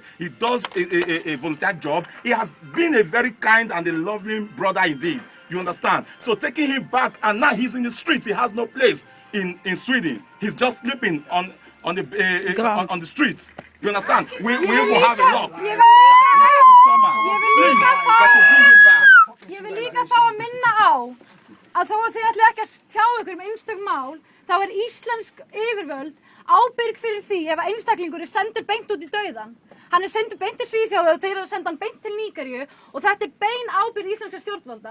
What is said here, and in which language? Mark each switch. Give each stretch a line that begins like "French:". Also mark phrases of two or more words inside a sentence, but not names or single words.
English: He does a volunteer job. He has been a very kind and a loving brother indeed. You understand? So taking him back, and now he's in the street. He has no place in Sweden. He's just sleeping on the streets. You understand? We will have a lock.
Icelandic: Ég vil líka fá að minna á að þó að þið ætli ekki að tjá ykkur einstök mál, þá er íslensk yfirvöld ábyrg fyrir því ef einstaklingur er sendur beint út í dauðan. Hann er sendur beint til Svíþjóðar og þeir eru að senda hann beint til Nígeríu og þetta er bein ábyrgð íslenskra stjórnvalda.